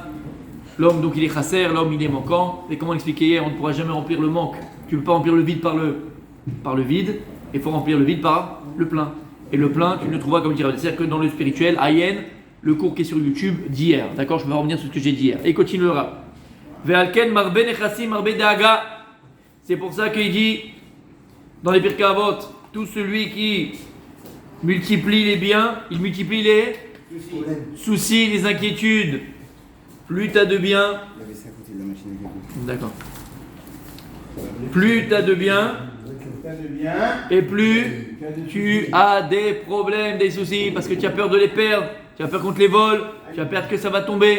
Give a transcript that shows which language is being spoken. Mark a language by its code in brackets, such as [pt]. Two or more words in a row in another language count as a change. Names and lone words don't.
[fr] L'homme donc il est chasser, l'homme il est manquant. Et comment expliquer hier, on ne pourra jamais remplir le manque. Tu ne peux pas remplir le vide par le vide, il faut remplir le vide par le plein. Et le plein, tu ne le trouveras comme dire, c'est-à-dire que dans le spirituel, Ayen, le cours qui est sur YouTube d'hier. D'accord, je vais revenir sur ce que j'ai dit hier. Et continuera. [he] ועל כן מרבה נכסים מרבה דאגה. [fr] C'est pour ça qu'il dit dans les Pirkei Avot, tout celui qui multiplie les biens, il multiplie les soucis, les inquiétudes. Plus tu as de biens, d'accord. Plus tu as de biens, et plus tu as des problèmes, des soucis, parce que tu as peur de les perdre, tu as peur contre les vols, tu as peur que ça va tomber.